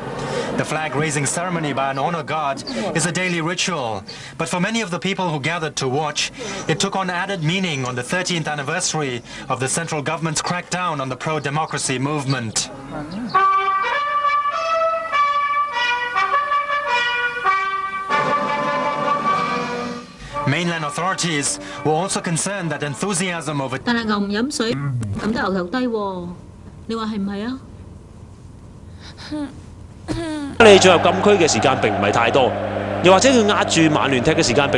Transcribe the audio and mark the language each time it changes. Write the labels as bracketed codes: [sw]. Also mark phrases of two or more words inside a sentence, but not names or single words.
[en] The flag-raising ceremony by an honor guard is a daily ritual, but for many of the people who gathered to watch, it took on added meaning on the 13th anniversary of the central government's crackdown on the pro-democracy movement. Mainland authorities were also concerned that enthusiasm over [yue] 但係牛唔飲水，咁得牛頭低喎，你話係唔係啊？你進入禁區嘅時間並唔係太多，又或者佢壓住曼聯踢嘅時間並